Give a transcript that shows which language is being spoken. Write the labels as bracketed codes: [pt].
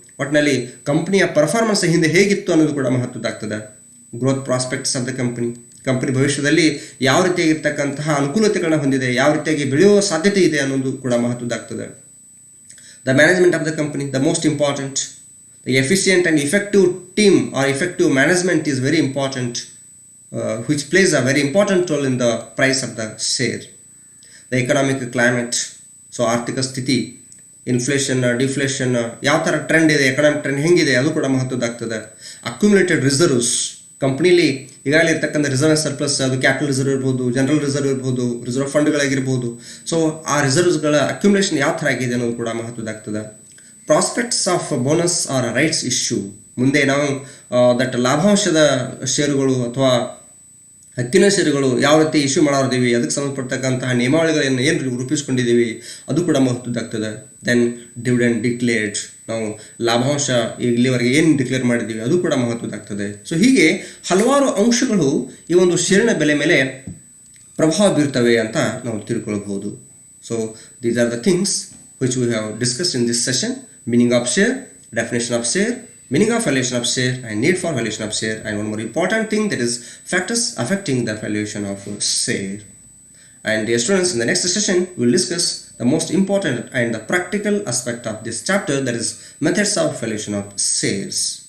[kn] ಒಟ್ಟಿನಲ್ಲಿ ಕಂಪನಿಯ ಪರ್ಫಾರ್ಮೆನ್ಸ್ ಹಿಂದೆ ಹೇಗಿತ್ತು ಅನ್ನೋದು ಕೂಡ ಮಹತ್ವದಾಗ್ತದೆ. [en] growth prospects of the company [kn] ಭವಿಷ್ಯದಲ್ಲಿ ಯಾವ ರೀತಿಯಾಗಿರ್ತಕ್ಕಂತಹ ಅನುಕೂಲತೆಗಳನ್ನ ಹೊಂದಿದೆ, ಯಾವ ರೀತಿಯಾಗಿ ಬೆಳೆಯುವ ಸಾಧ್ಯತೆ ಇದೆ ಅನ್ನೋದು ಕೂಡ ಮಹತ್ವದಾಗ್ತದೆ. [en] The management of the company, the most important. The efficient and effective team or effective management is very important, which plays a very important role in the price of the share. The economic climate, so [kn] ಆರ್ಥಿಕ ಸ್ಥಿತಿ, inflation, deflation, ಯಾವ ಥರ trend ಇದೆ, economic trend ಹೆಂಗಿದೆ ಅದು ಕೂಡ ಮಹತ್ವದಾಗ್ತದೆ. Accumulated reserves, ಕಂಪ್ನಿಲಿ ಈಗಾಗಲೇ ಇರ್ತಕ್ಕಂಥ ರಿಸರ್ವ್ ಸರ್ಪ್ಲಸ್, ಅದು ಕ್ಯಾಪಿಟಲ್ ರಿಸರ್ವ್ ಇರ್ಬೋದು, ಜನರಲ್ ರಿಸರ್ವ್ ಇರ್ಬೋದು, ರಿಸರ್ವ್ ಫಂಡ್ಗಳಾಗಿರ್ಬೋದು. ಸೊ ಆ ರಿಸರ್ವ್ಸ್ಗಳ ಅಕ್ಯುಮುಲೇಷನ್ ಯಾವ ಥರ ಆಗಿದೆ ಅನ್ನೋದು ಕೂಡ ಮಹತ್ವದಾಗ್ತದೆ. [en] prospects of bonus or rights issue, [kn] ಮುಂದೆ ನಾವು ದಟ್ ಲಾಭಾಂಶದ ಷೇರುಗಳು ಅಥವಾ ಹಕ್ಕಿನ ಷೇರುಗಳು ಯಾವ ರೀತಿ ಇಶ್ಯೂ ಮಾಡಿದ್ದೀವಿ, ಅದಕ್ಕೆ ಸಂಬಂಧಪಡ್ತಕ್ಕಂತಹ ನಿಯಮಾವಳಿಗಳನ್ನು ಏನು ರೂಪಿಸ್ಕೊಂಡಿದ್ದೀವಿ ಅದು ಕೂಡ ಮಹತ್ವದಾಗ್ತದೆ. [en] then dividend declared, [kn] ನಾವು ಲಾಭಾಂಶ ಇಲ್ಲಿವರೆಗೆ ಏನು ಡಿಕ್ಲೇರ್ ಮಾಡಿದ್ದೀವಿ ಅದು ಕೂಡ ಮಹತ್ವದಾಗ್ತದೆ. ಸೊ ಹೀಗೆ ಹಲವಾರು ಅಂಶಗಳು ಈ ಒಂದು ಷೇರಿನ ಬೆಲೆ ಮೇಲೆ ಪ್ರಭಾವ ಬೀರ್ತವೆ ಅಂತ ನಾವು ತಿಳ್ಕೊಳ್ಬಹುದು. [en] So these are the things which we have discussed in this session. Meaning of share, definition of share, meaning of valuation of share, and need for valuation of share, and one more important thing, that is factors affecting the valuation of share. And dear students, in the next session we will discuss the most important and the practical aspect of this chapter, that is methods of valuation of shares.